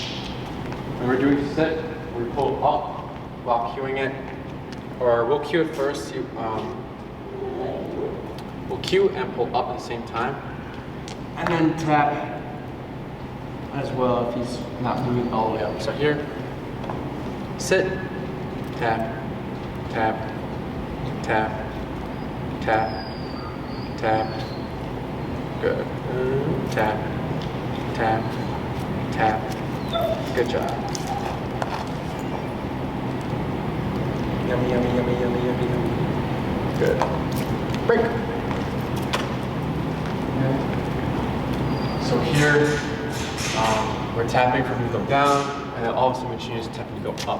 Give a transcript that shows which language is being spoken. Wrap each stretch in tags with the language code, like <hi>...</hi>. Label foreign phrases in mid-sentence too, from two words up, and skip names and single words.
<en>When we're doing sit, we pull up while cueing it. Or we'll cue it first. We'll cue and pull up at the same time. And then tap as well if he's not moving all the way up. So here, sit, tap, tap, tap, tap, tap. Good. Tap, tap, tap. Good job. Yummy, yummy, yummy, yummy, yummy, yummy. Good. Break. Okay. So here, we're tapping from you to go down, and then all of a sudden we change to tapping to go up.</en>